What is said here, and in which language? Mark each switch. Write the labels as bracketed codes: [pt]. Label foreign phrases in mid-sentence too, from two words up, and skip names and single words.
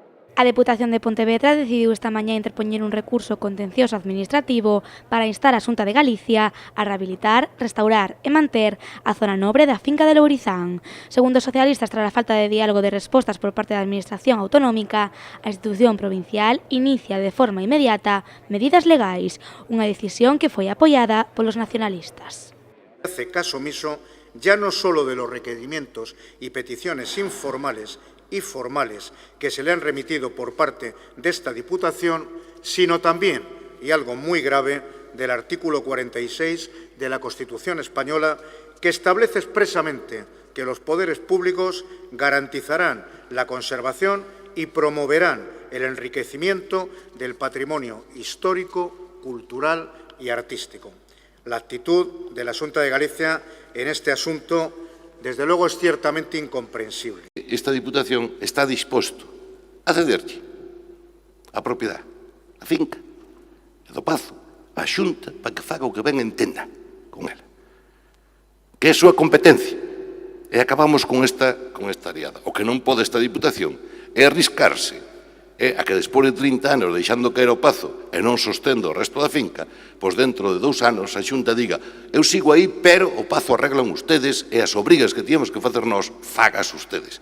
[gl] A Deputación de Pontevedra decidiu esta mañá interpoñer un recurso contencioso administrativo para instar a Xunta de Galicia a rehabilitar, restaurar e manter a zona nobre da finca de Lourizán. Segundo os socialistas, tras a falta de diálogo de respostas por parte da Administración autonómica, a institución provincial inicia de forma inmediata medidas legais, unha decisión que foi apoiada polos nacionalistas. [es] Hace caso omiso ya no solo de los requerimientos y peticiones informales y formales que se le han remitido por parte de esta Diputación, sino también, y algo muy grave, del artículo 46 de la Constitución española, que establece expresamente que los poderes públicos garantizarán la conservación y promoverán el enriquecimiento del patrimonio histórico, cultural y artístico. La actitud de la Xunta de Galicia en este asunto, desde luego, es ciertamente incomprensible. [gl] Esta Diputación está disposto a cederlle a propiedade, a finca, e do Pazo, a Xunta, para que faga o que ben entenda con ela. Que é a súa competencia. E acabamos con esta aliada. O que non pode esta Diputación é arriscarse a que despois de 30 anos deixando caer o Pazo e non sostendo o resto da finca, pois dentro de 2 anos a Xunta diga eu sigo aí, pero o Pazo arreglan ustedes e as obrigas que tíamos que facer nós, fagas ustedes.